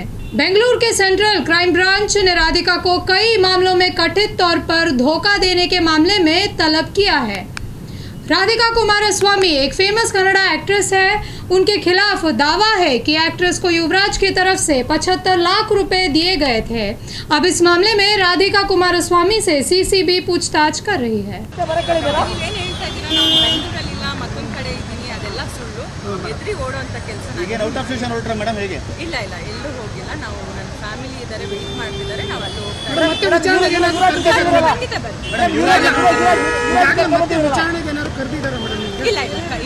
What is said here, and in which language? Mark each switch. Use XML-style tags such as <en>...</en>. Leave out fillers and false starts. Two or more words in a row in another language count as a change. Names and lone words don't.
<hi>बेंगलुरु के सेंट्रल क्राइम ब्रांच ने राधिका को कई मामलों में कथित तौर पर धोखा देने के मामले में तलब किया है। राधिका कुमारस्वामी एक</hi> <en>famous Kannada actress</en> <hi>है। उनके खिलाफ दावा है कि एक्ट्रेस को युवराज की तरफ से 75 लाख रुपए दिए गए थे। अब इस मामले में राधिका कुमारस्वामी से सीसीबी पूछताछ कर रही है।</hi> <kn>ಎದ್ರಿ ಓಡುವಂತ ಕೆಲಸ ಈಗ</kn> <en>out of station</en> <kn>ಹೊರಟ್ರ ಮೇಡಂ ಹೇಗೆ ಇಲ್ಲ ಇಲ್ಲ ಎಲ್ಲೂ ಹೋಗಿಲ್ಲ ನಾವು ನನ್ನ ಫ್ಯಾಮಿಲಿ ಇದ್ದಾರೆ ವೇಟ್ ಮಾಡ್ತಿದ್ದಾರೆ ನಾವು ಅಲ್ಲಿ ಹೋಗ್ತಾ ಮೇಡಂ ವಿಚಾರಣೆಗೆ ಏನಾದರೂ ಕರೆದಿದ್ದಾರೆ ಮೇಡಂ ಇಲ್ಲ ಇಲ್ಲ</kn>